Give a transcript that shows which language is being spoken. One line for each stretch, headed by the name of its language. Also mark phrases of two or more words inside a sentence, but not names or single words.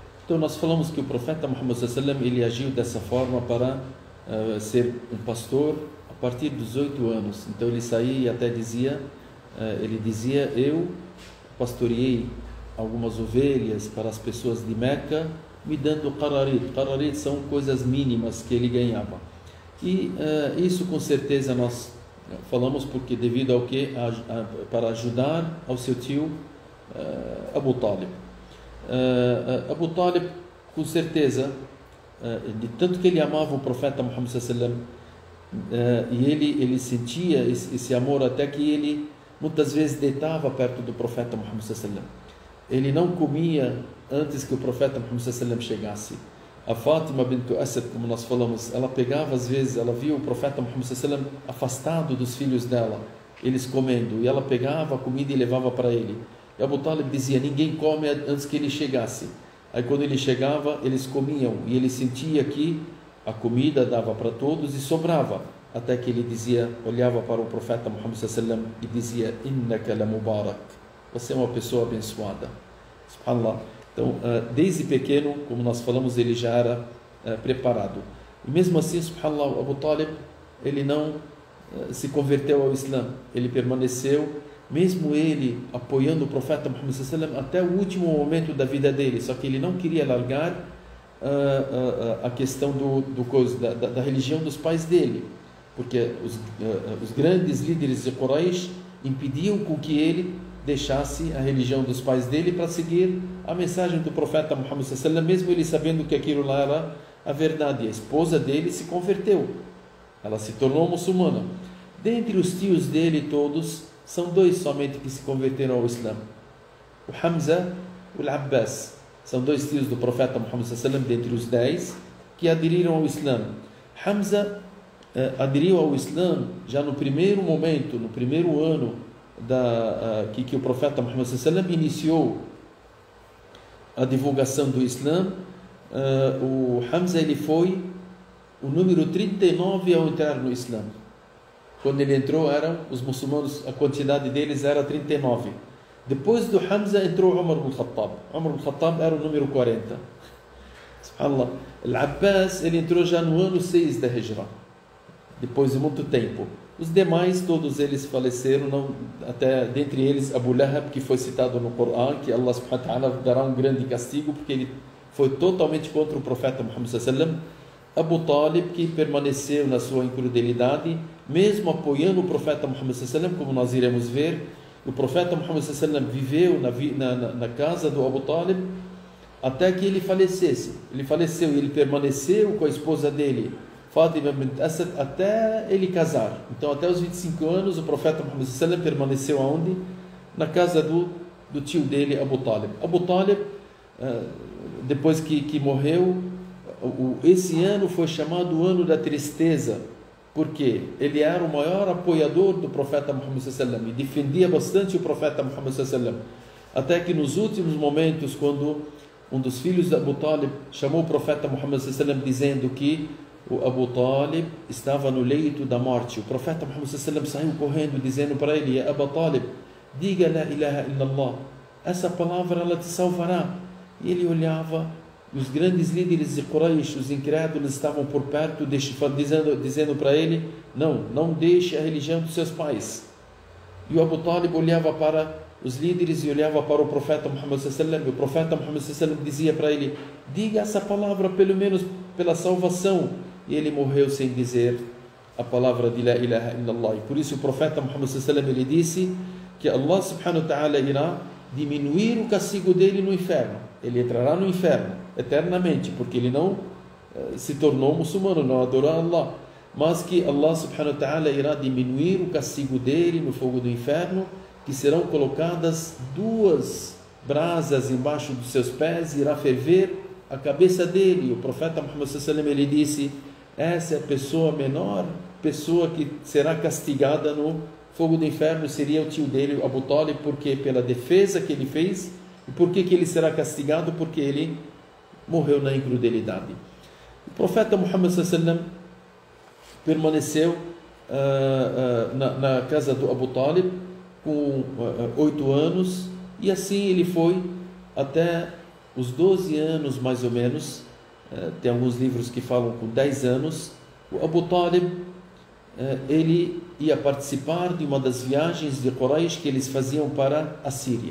Portuguese: Então nós falamos que o profeta Muhammad
Arabic: صلى الله عليه وسلم,
Portuguese: ele agiu dessa forma para ser um pastor a partir dos 8 anos. Então ele saía e até dizia, eu pastoreei algumas ovelhas para as pessoas de Meca, me dando qararit. Qararit são coisas mínimas que ele ganhava. E isso com certeza nós falamos porque devido ao que? Para ajudar ao seu tio Abu Talib. Abu Talib, com certeza, de tanto que ele amava o profeta Muhammad
Arabic: صلى الله عليه وسلم,
Portuguese: e ele sentia esse amor até que ele muitas vezes deitava perto do profeta Muhammad
Arabic: صلى الله عليه وسلم.
Portuguese: Ele não comia antes que o profeta Muhammad
Arabic: صلى الله عليه وسلم
Portuguese: chegasse. A Fátima bint Asad, como nós falamos, ela pegava às vezes, ela via o profeta Muhammad
Arabic: صلى الله عليه وسلم
Portuguese: afastado dos filhos dela, eles comendo, e ela pegava a comida e levava para ele. E Abu Talib dizia, ninguém come antes que ele chegasse. Aí quando ele chegava, eles comiam, e ele sentia que a comida dava para todos e sobrava, até que ele dizia, olhava para o profeta Muhammad
Arabic: صلى الله عليه وسلم
Portuguese: e dizia,
Arabic: إنك لمبارك,
Portuguese: você é uma pessoa abençoada. Subhanallah. Então, desde pequeno, como nós falamos, ele já era preparado. E mesmo assim, subhanallah, Abu Talib, ele não se converteu ao Islã. Ele permaneceu, mesmo ele apoiando o profeta Muhammad
Arabic: صلى الله عليه وسلم
Portuguese: até o último momento da vida dele. Só que ele não queria largar a questão da religião dos pais dele. Porque os grandes líderes de Quraysh impediam com que ele deixasse a religião dos pais dele para seguir a mensagem do profeta Muhammad
Arabic: صلى الله عليه وسلم,
Portuguese: mesmo ele sabendo que aquilo lá era a verdade. A esposa dele se converteu, ela se tornou muçulmana. Dentre os tios dele todos, são 2 somente que se converteram ao Islã: o Hamza e o Abbas. São 2 tios do profeta Muhammad
Arabic: صلى الله عليه وسلم,
Portuguese: dentre os 10 que aderiram ao Islã. Hamza aderiu ao Islã já no primeiro momento, no primeiro ano que o profeta Muhammad
Arabic: صلى الله عليه وسلم
Portuguese: iniciou a divulgação do Islã. O Hamza, ele foi o número 39 ao entrar no Islã. Quando ele entrou, eram os muçulmanos, a quantidade deles era 39. Depois do Hamza entrou Umar ibn Khattab. Umar ibn Khattab era o número 40. Subhanallah. Al-Abbas, ele entrou já no ano 6 da Hijra, depois de muito tempo. Os demais, todos eles faleceram, até dentre eles Abu Lahab, que foi citado no Corão, que
Arabic: الله سبحانه وتعالى
Portuguese: dará um grande castigo, porque ele foi totalmente contra o profeta Muhammad
Arabic: صلى الله عليه وسلم.
Portuguese: Abu Talib, que permaneceu na sua incrudelidade, mesmo apoiando o profeta Muhammad
Arabic: صلى الله عليه وسلم,
Portuguese: como nós iremos ver. O profeta Muhammad
Arabic: صلى الله عليه وسلم
Portuguese: viveu na casa do Abu Talib até que ele falecesse. Ele faleceu e ele permaneceu com a esposa dele, Fátima bint Asad, até ele casar. Então, até os 25 anos, o profeta Muhammad
Arabic: صلى الله عليه وسلم
Portuguese: permaneceu aonde? Na casa do tio dele, Abu Talib. Abu Talib, depois que morreu, esse ano foi chamado o ano da tristeza, porque ele era o maior apoiador do profeta Muhammad
Arabic: صلى الله عليه وسلم
Portuguese: e defendia bastante o profeta Muhammad
Arabic: صلى الله عليه وسلم.
Portuguese: Até que nos últimos momentos, quando um dos filhos de Abu Talib chamou o profeta Muhammad
Arabic: صلى الله عليه وسلم
Portuguese: dizendo que o Abu Talib estava no leito da morte, o profeta Muhammad
Arabic: صلى الله عليه وسلم
Portuguese: saiu correndo dizendo para ele: Abu Talib, diga
Arabic: لا إله إلا الله,
Portuguese: essa palavra ela te salvará. E ele olhava, e os grandes líderes de Quraysh, os incrédulos, estavam por perto, dizendo para ele: não deixe a religião dos seus pais. E o Abu Talib olhava para os líderes e olhava para o profeta Muhammad
Arabic: صلى الله عليه وسلم,
Portuguese: e o profeta Muhammad
Arabic: صلى الله عليه وسلم
Portuguese: dizia para ele: diga essa palavra pelo menos pela salvação. E ele morreu sem dizer a palavra de
Arabic: لا إله إلا الله.
Portuguese: E por isso o profeta Muhammad
Arabic: صلى الله عليه وسلم,
Portuguese: ele disse que
Arabic: الله سبحانه وتعالى
Portuguese: irá diminuir o castigo dele no inferno. Ele entrará no inferno eternamente, porque ele não se tornou muçulmano, não adorou a Allah, mas que
Arabic: الله سبحانه وتعالى
Portuguese: irá diminuir o castigo dele no fogo do inferno, que serão colocadas 2 brasas embaixo dos seus pés, e irá ferver a cabeça dele. E o profeta Muhammad
Arabic: صلى الله عليه وسلم,
Portuguese: ele disse: essa é a pessoa, menor pessoa que será castigada no fogo do inferno, seria o tio dele, Abu Talib, porque pela defesa que ele fez. E por que ele será castigado? Porque ele morreu na incrudelidade. O profeta Muhammad
Arabic: صلى الله عليه وسلم
Portuguese: permaneceu na casa do Abu Talib com 8 anos, e assim ele foi até os 12 anos mais ou menos, tem alguns livros que falam com 10 anos, o Abu Talib, ele ia participar de uma das viagens de Quraysh que eles faziam para a Síria.